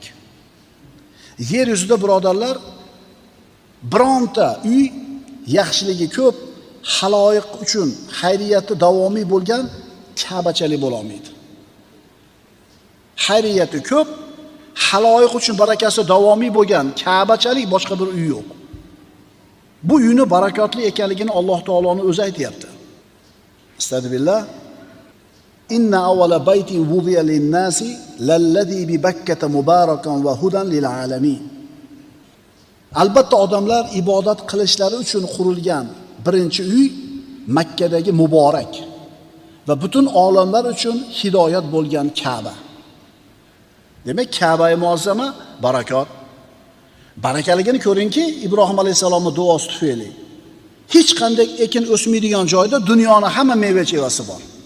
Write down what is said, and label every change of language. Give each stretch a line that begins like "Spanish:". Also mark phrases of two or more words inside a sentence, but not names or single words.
Uzbek: Yer yuzida birodarlar bironta uy yaxshiligi ko'p, haloyiq uchun xayriyati davomiy bo'lgan Ka'bachalik bo'la olmaydi. Xayriyati ko'p, haloyiq uchun barakasi davomiy bo'lgan Ka'bachalik boshqa bir uy yo'q. Bu uyni barakotli ekanligini Alloh taoloning o'zi aytayapti. Astagfirullah.
Arabic: إن أول بيت وضع للناس للذي ب بكة مباركا وهدى للعالمين.
Uzbek: Albatta odamlar ibodat qilishlari uchun qurilgan birinchi uy Makkadagi muborak va butun olamlar uchun hidoyat bo'lgan Ka'ba. Demak, Ka'ba-i muazzama barakot. Barakaligini ko'ringki, Ibrohim alayhisolamning duosi tufayli hech qanday ekin o'smaydigan joyda dunyoning hamma meva-chevasi bor.